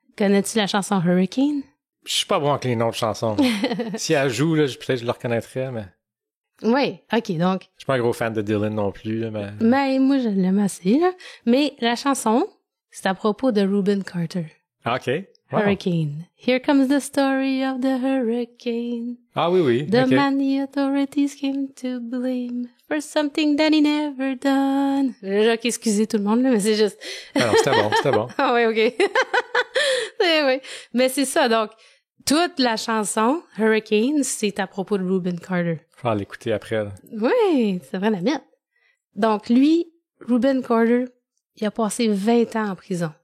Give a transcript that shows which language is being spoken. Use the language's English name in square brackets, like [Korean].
[French] Connais-tu la chanson Hurricane? Je suis pas bon avec les noms de chansons. Si elle joue, là, peut-être je le reconnaîtrais, mais... Oui, ok, donc... Je suis pas un gros fan de Dylan non plus, là, mais... Mais moi, je l'aime assez, là. Mais la chanson, c'est à propos de Reuben Carter. Ah, ok. Wow. Hurricane. [English] Here comes the story of the hurricane. [French] Ah oui, oui. [English] The [French] ok. [English] man the authorities came to blame for something that he never done. [French] Ok, excusez tout le monde, là, mais c'est juste... Ah non, c'était bon. Ah oui, ok. Oui. Mais c'est ça, donc, toute la chanson, Hurricane, c'est à propos de Reuben Carter. Faut aller l'écouter après, là. Oui, c'est vrai la mettre. Donc, lui, Reuben Carter, il a passé 20 ans en prison.